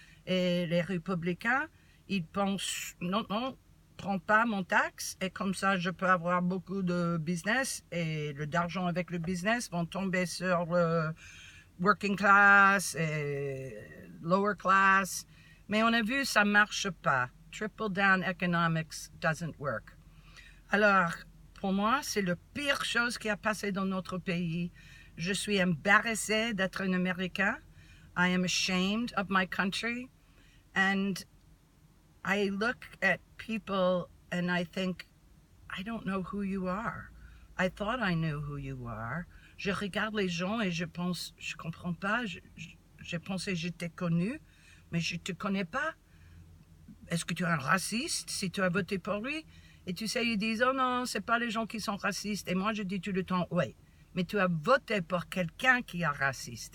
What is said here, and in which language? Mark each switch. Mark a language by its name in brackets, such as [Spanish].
[French] Et les républicains, ils pensent, non, prends pas mon taxe et comme ça je peux avoir beaucoup de business et d'argent avec le business vont tomber sur le working class et lower class. Mais on a vu ça marche pas. [English] Triple down economics doesn't work. [French] Alors, pour moi, c'est la pire chose qui a passé dans notre pays. Je suis embarrassée d'être un Américain. [English] I am ashamed of my country. And I look at people and I think, I don't know who you are. I thought I knew who you are. [French] Je regarde les gens et je pense, je comprends pas. J'ai pensé que je t'ai connu, mais je te connais pas. Est-ce que tu es un raciste si tu as voté pour lui? Et tu sais, ils disent, oh non, c'est pas les gens qui sont racistes. Et moi, je dis tout le temps, ouais, mais tu as voté pour quelqu'un qui est raciste.